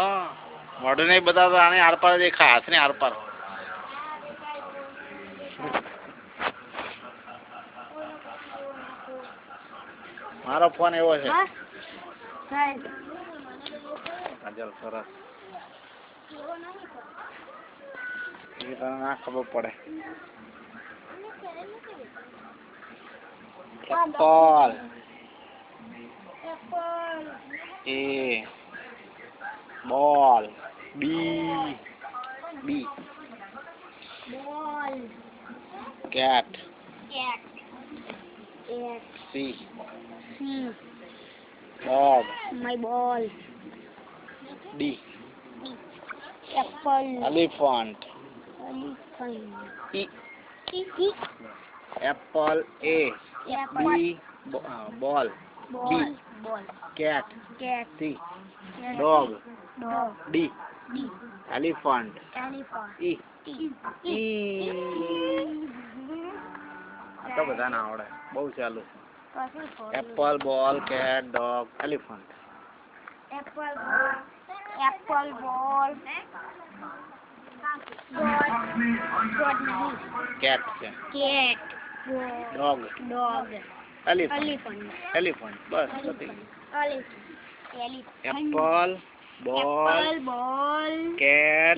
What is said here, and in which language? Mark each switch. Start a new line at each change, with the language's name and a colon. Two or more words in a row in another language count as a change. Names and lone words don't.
Gujarati: મોઢું નહીં બતાવતો આને આરપાર દેખાય. હાથ ને આરપાર મારો ફોન એવો છે. કાજલ સરસ એ તને ના ખબર પડે.
English: એપલ A ball B Ball. cat Cat. C dog My ball. D Apple. elephant Elephant. E E. apple A Apple. B ball Ball. Ball. cat Cat. C dog Dog. D D. elephant Elephant. E E.
Gujarati: આ તો બધા ના આવડે. બહુ ચાલુ છે.
English: Apple ball cat dog elephant. Apple ball. Apple ball.
Gujarati: કેટ છે.
English: Cat. ડોગ Dog. એલિફન્ટ Elephant.
Gujarati: એલિફન્ટ બસ બધી.
English: Elephant. Apple ball Apple ball. કેટ